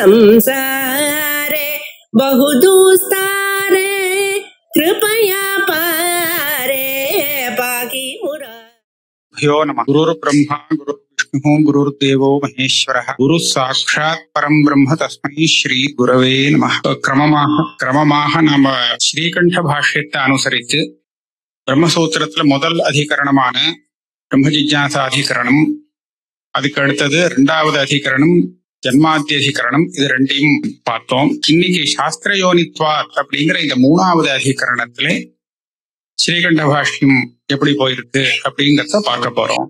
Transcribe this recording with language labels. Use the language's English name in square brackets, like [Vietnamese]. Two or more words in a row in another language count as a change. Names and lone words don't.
[Sanskrit] संसारे बहुदुस्तारे कृपया पारे पाहि मुरारे। ह्यो नमः। गुरुर्ब्रह्मा गुरुर्विष्णुः गुरुर्देवो महेश्वरः गुरु साक्षात् परं ब्रह्म तस्मै श्री गुरवे नमः. [Tamil] கிரமமாக நாம ஸ்ரீகண்ட பாஷ்யத்தை அனுசரித்து பிரம்மசூத்திரத்துல முதல் அதிகரணமான பிரம்ம ஜிஜ்ஞாசா அதிகரணம், அதுக்கு அடுத்தது இரண்டாவது அதிகரணம் ஜன்மாத்திய அதிகரணம், இது ரெண்டையும் பார்த்தோம். இன்னைக்கு சாஸ்திர யோனித்வாத் அப்படிங்கிற இந்த மூணாவது அதிகரணத்திலே ஸ்ரீகண்ட பாஷ்யம் எப்படி போயிருக்கு அப்படிங்கிறத பார்க்க போறோம்.